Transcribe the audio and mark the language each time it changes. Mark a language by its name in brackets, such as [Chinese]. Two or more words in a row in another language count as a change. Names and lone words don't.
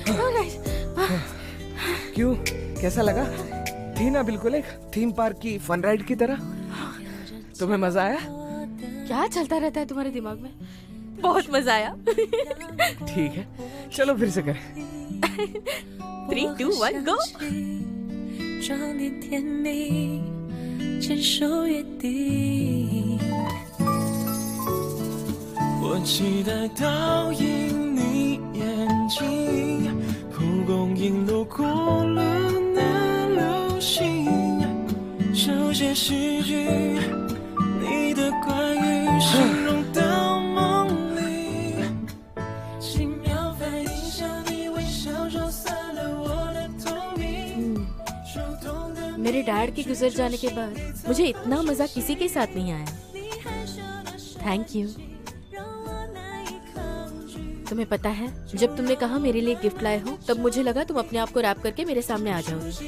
[Hindi] क्यों, कैसा लगा? थी ना बिल्कुल एक [English] theme park [Hindi] की [English] fun ride [Hindi] की तरह। तुम्हें मजा आया? क्या चलता रहता है तुम्हारे दिमाग में? बहुत मजा आया। ठीक है, चलो फिर से करें। 3, 2, 1 go。 [Chinese] 装点甜蜜，牵手约定。我期待倒映你眼睛，蒲公英路过了那流星，手写诗句，你的关于形容到梦里，轻描反应向你微笑，说散了我的透明。 [Hindi] मेरे डैड के गुजर जाने के बाद मुझे इतना मजा किसी के साथ नहीं आया। [English] Thank you. [Hindi] तुम्हें पता है, जब तुमने कहा मेरे लिए गिफ्ट लाए हो, तब मुझे लगा तुम अपने आप को रैप करके मेरे सामने आ जाओगी।